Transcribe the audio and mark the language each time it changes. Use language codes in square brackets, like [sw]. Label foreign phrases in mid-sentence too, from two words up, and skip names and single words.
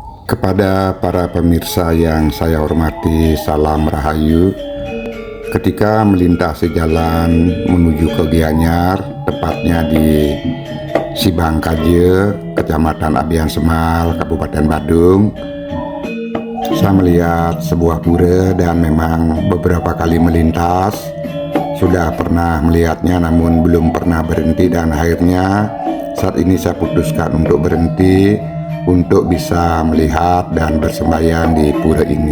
[id] Kepada para pemirsa yang saya hormati, salam rahayu. Ketika melintasi jalan menuju ke Gianyar, tepatnya di Sibangkaje, Kecamatan Abian Semal, Kabupaten Badung, saya melihat sebuah pura dan memang beberapa kali melintas. Sudah pernah melihatnya namun belum pernah berhenti, dan akhirnya saat ini saya putuskan untuk berhenti untuk bisa melihat dan bersembahyang di pura ini.